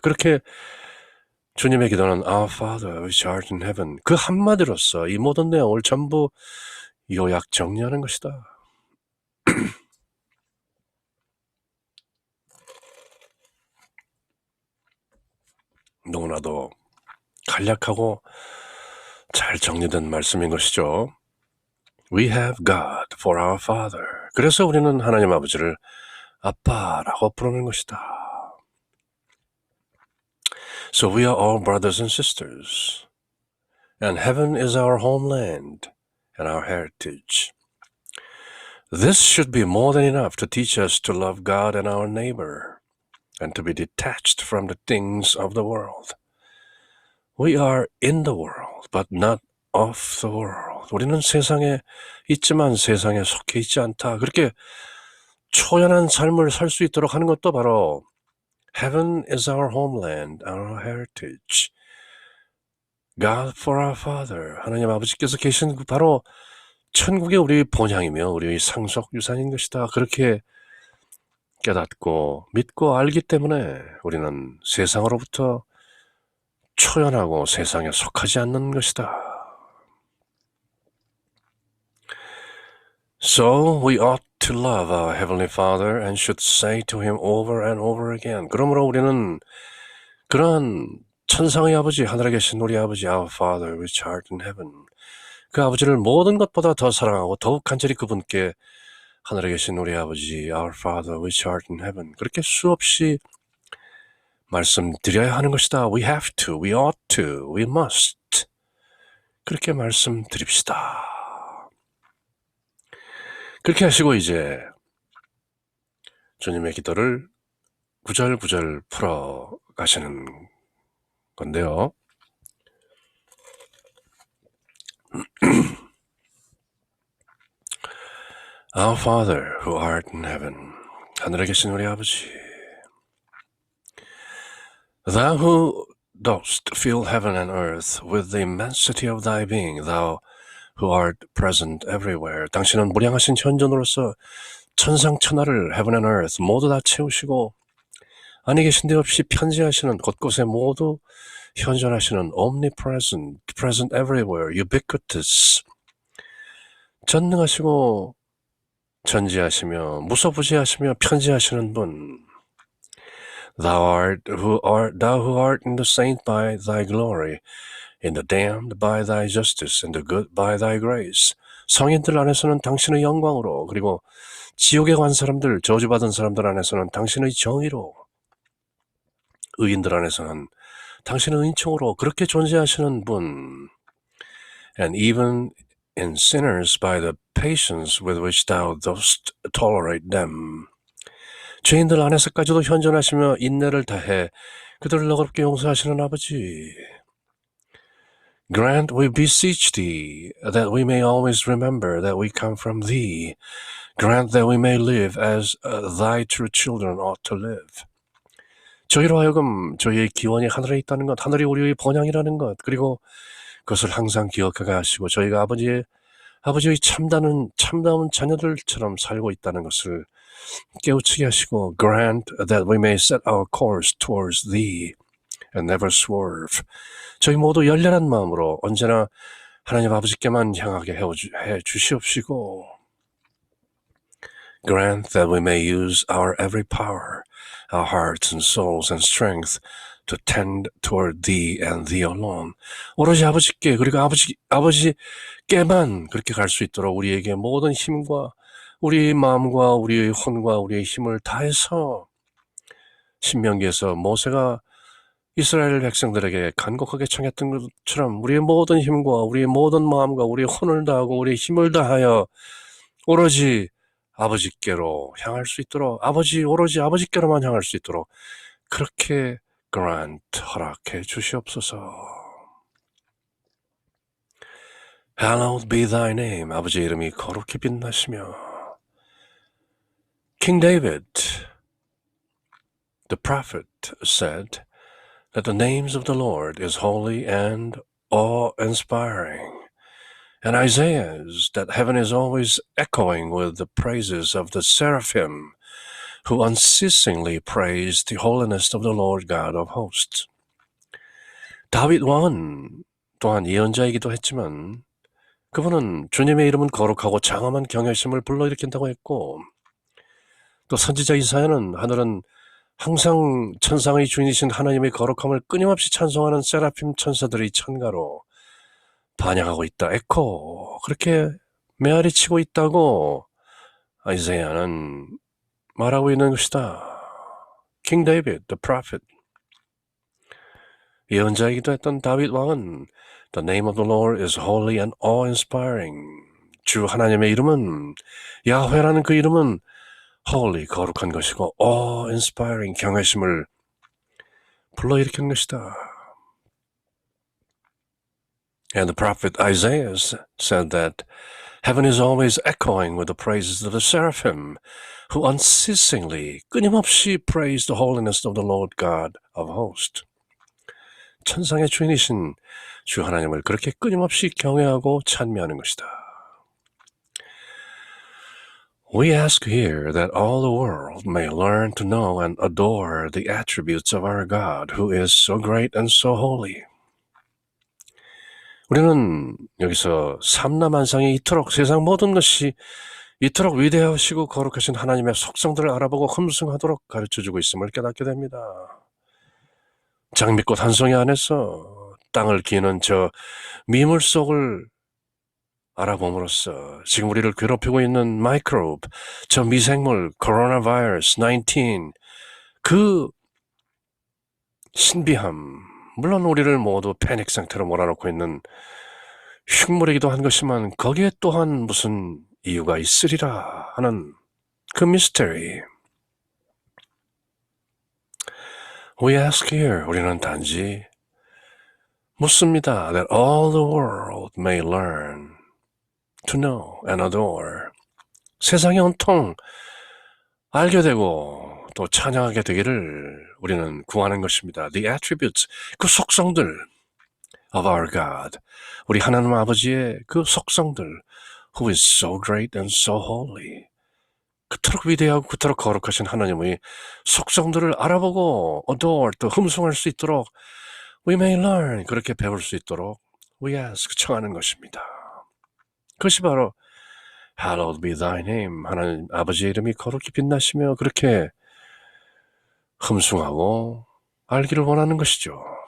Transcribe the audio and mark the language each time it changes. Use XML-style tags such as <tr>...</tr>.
<ko>그렇게 주님의 기도는</ko> <en>Our Father, which art in heaven,</en> <ko>그 한마디로서 이 모든 내용을 전부 요약 정리하는 것이다. 너무나도 간략하고 잘 정리된 말씀인 것이죠.</ko> <en>We have God for our Father.</en> <ko>그래서 우리는 하나님 아버지를 아빠라고 부르는 것이다.</ko> <en>So we are all brothers and sisters. And heaven is our homeland and our heritage. This should be more than enough to teach us to love God and our neighbor and to be detached from the things of the world. We are in the world, but not of the world.</en> <ko>우리는 세상에 있지만 세상에 속해 있지 않다. 그렇게 초연한 삶을 살 수 있도록 하는 것도 바로</ko> <en>Heaven is our homeland, our heritage. God for our Father.</en> <ko>하나님 아버지께서 계신 바로 천국의 우리의 본향이며 우리의 상속 유산인 것이다. 그렇게 깨닫고 믿고 알기 때문에 우리는 세상으로부터 초연하고 세상에 속하지 않는 것이다.</ko> <en>So we ought to love our Heavenly Father and should say to Him over and over again.</en> <ko>그러므로 우리는 그러한 천상의 아버지, 하늘에 계신 우리 아버지,</ko> <en>Our Father, which art in heaven,</en> <ko>그 아버지를 모든 것보다 더 사랑하고 더욱 간절히 그분께 하늘에 계신 우리 아버지, Our Father, which art in heaven, 그렇게 수없이 말씀드려야 하는 것이다.</ko> <en>We have to, we ought to, we must.</en> <ko>그렇게 말씀드립시다. 그렇게 하시고 이제 주님의 기도를 구절구절 풀어 가시는 건데요.</ko> <en>Our Father who art in heaven,</en> <ko>하늘에 계신 우리 아버지,</ko> <en>Thou who dost fill heaven and earth with the immensity of thy being, thou who art present everywhere.</en> <ko>당신은 무량하신 현존으로서 천상천하를</ko> <en>heaven and earth</en> <ko>모두 다 채우시고 아니 계신 데 없이 편지하시는 곳곳에 모두 현존하시는</ko> <en>omnipresent, present everywhere, ubiquitous,</en> <ko>전능하시고 전지하시며 무소부지하시며 편지하시는 분.</ko> <en>Thou who art in the saint by thy glory, in the damned by thy justice, in the good by thy grace.</en> <ko>성인들 안에서는 당신의 영광으로, 그리고 지옥에 간 사람들, 저주받은 사람들 안에서는 당신의 정의로, 의인들 안에서는 당신의 은총으로 그렇게 존재하시는 분.</ko> <en>And even in sinners by the patience with which thou dost tolerate them.</en> <ko>죄인들 안에서까지도 현존하시며 인내를 다해 그들을 너그럽게 용서하시는 아버지.</ko> <en>Grant, we beseech thee, that we may always remember that we come from thee. Grant that we may live as thy true children ought to live.</en> <ko>저희로 하여금 저희의 기원이 하늘에 있다는 것, 하늘이 우리의 본향이라는 것, 그리고 그것을 항상 기억하게 하시고 저희가 아버지의 참다운 자녀들처럼 살고 있다는 것을 깨우치게 하시고</ko> <en>grant that we may set our course towards thee and never swerve.</en> <ko>저희 모두 열렬한 마음으로 언제나 하나님 아버지께만 향하게 해 주시옵시고</ko> <en>grant that we may use our every power, our hearts and souls and strength to tend toward thee and thee alone.</en> <ko>오로지 아버지께 그리고 아버지께만 그렇게 갈 수 있도록 우리에게 모든 힘과 우리의 마음과 우리의 혼과 우리의 힘을 다해서 신명기에서 모세가 이스라엘 백성들에게 간곡하게 청했던 것처럼 우리의 모든 힘과 우리의 모든 마음과 우리의 혼을 다하고 우리의 힘을 다하여 오로지 아버지께로 향할 수 있도록 오로지 아버지께로만 향할 수 있도록 그렇게 grant 허락해 주시옵소서.</ko> <en>Hallowed be thy name.</en> <ko>아버지의 이름이 거룩히 빛나시며</ko> <en>King David, the prophet, said that the names of the Lord is holy and awe-inspiring, and Isaiah's that heaven is always echoing with the praises of the seraphim who unceasingly praise the holiness of the Lord God of hosts.</en> <ko>다윗 왕은 또한 예언자이기도 했지만 그분은 주님의 이름은 거룩하고 장엄한 경외심을 불러일으킨다고 했고 또 선지자 이사야는 하늘은 항상 천상의 주인이신 하나님의 거룩함을 끊임없이 찬송하는 세라핌 천사들의 찬가로 반향하고 있다. 에코 그렇게 메아리치고 있다고 이사야는 말하고 있는 것이다.</ko> <en>King David, the prophet,</en> <ko>예언자이기도 했던 다윗 왕은</ko> <en>The name of the Lord is holy and awe-inspiring.</en> <ko>주 하나님의 이름은 야훼라는 그 이름은 holy, 거룩한 것이고 awe-inspiring, 경외심을 불러일으키는 것이다.</ko> <en>And the prophet Isaiah said that heaven is always echoing with the praises of the seraphim who unceasingly, 끊임없이 praise the holiness of the Lord God of hosts.</en> <ko>천상의 주인이신 주 하나님을 그렇게 끊임없이 경외하고 찬미하는 것이다.</ko> <en>We ask here that all the world may learn to know and adore the attributes of our God, who is so great and so holy.</en> <ko>우리는 여기서 삼라만상이 이토록 세상 모든 것이 이토록 위대하시고 거룩하신 하나님의 속성들을 알아보고 흠숭하도록 가르쳐주고 있음을 깨닫게 됩니다. 장미꽃 한 송이 안에서 땅을 기는 저 미물 속을 알아봄으로써 지금 우리를 괴롭히고 있는 마이크로브, 저 미생물, 코로나 바이러스 19, 그 신비함, 물론 우리를 모두 패닉 상태로 몰아넣고 있는 흉물이기도 한 것이지만 거기에 또한 무슨 이유가 있으리라 하는 그 미스테리.</ko> <en>We ask here,</en> <ko>우리는 단지 묻습니다.</ko> <en>That all the world may learn to know and adore.</en> <ko>세상이 온통 알게 되고 또 찬양하게 되기를 우리는 구하는 것입니다.</ko> <en>The attributes,</en> <ko>그 속성들</ko> <en>of our God,</en> <ko>우리 하나님 아버지의 그 속성들,</ko> <en>who is so great and so holy.</en> <ko>그토록 위대하고 그토록 거룩하신 하나님의 속성들을 알아보고 adore, 또 흠숭할 수 있도록</ko> <en>we may learn,</en> <ko>그렇게 배울 수 있도록</ko> <en>we ask,</en> <ko>청하는 것입니다. 그것이 바로</ko> <en>Hallowed be thy name,</en> <ko>하나님 아버지의 이름이 거룩히 빛나시며 그렇게 흠숭하고 알기를 원하는 것이죠.</ko>